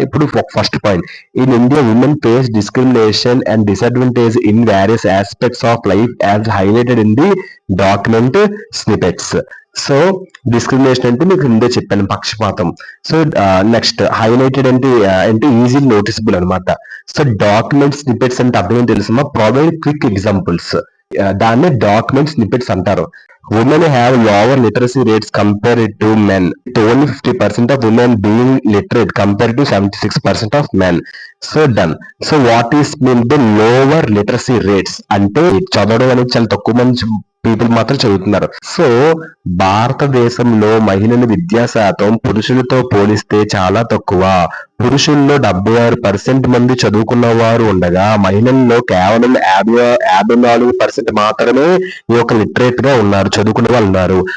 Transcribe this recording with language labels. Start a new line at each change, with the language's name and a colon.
Telugu: ఇప్పుడు
English: First point, in India women face discrimination and disadvantage in various aspects of life as highlighted in the document snippets.
Telugu: So discrimination అంటే మీకు ముందే చెప్పాను, పక్షపాతం.
English: so next highlighted
Telugu: అంటే
English: easy noticeable
Telugu: అనమాట.
English: so document snippets
Telugu: అంటే అర్థం ఏంటి తెలుసమ్మా,
English: Provide quick examples.
Telugu: దాన్ని డాక్యుమెంట్ స్నిపెట్స్ అంటారు.
English: Women have lower literacy rates compared to men. Only 50% of women being literate compared to 76% of men. So done. So what is mean by lower literacy rates?
Telugu: అంటే చదవడం అనేది చాలా తక్కువ మంది people మాత్రం చదువుతున్నారు. సో భారతదేశంలో మహిళల విద్యా శాతం పురుషులతో పోలిస్తే చాలా తక్కువ. పురుషుల్లో 76% మంది చదువుకున్న వారు ఉండగా మహిళల్లో కేవలం 54% మాత్రమే ఈ యొక్క లిటరేట్ గా ఉన్నారు, చదువుకున్న వాళ్ళు ఉన్నారు.